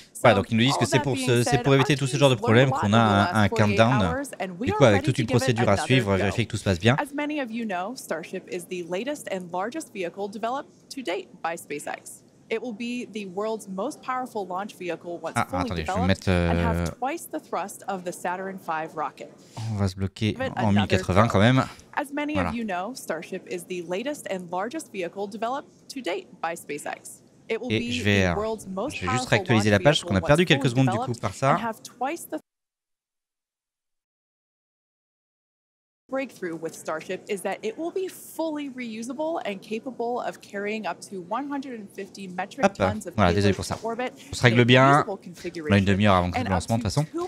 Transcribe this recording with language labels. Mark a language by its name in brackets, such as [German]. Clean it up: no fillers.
[French] Ouais, donc ils nous disent que c'est pour éviter tout ce genre de problème qu'on a un countdown, du coup avec toute une procédure à suivre, vérifier que tout se passe bien. [English] As many of you know, Starship is the latest and largest vehicle developed to date by SpaceX. It will be the world's most powerful launch vehicle once fully developed and have twice the thrust of the Saturn V rocket. [French] On va se bloquer en 1080 quand même. [English] As many of you know, Starship is the latest and largest vehicle developed to date by SpaceX. It will be the world's most [French] je vais juste réactualiser la page parce qu'on a perdu quelques secondes du coup par ça. [English] Breakthrough with Starship is that it will be fully reusable and capable of carrying up to 150 metric tons of payload to orbit. [French] On se règle bien. On a une demi-heure avant le lancement de toute façon.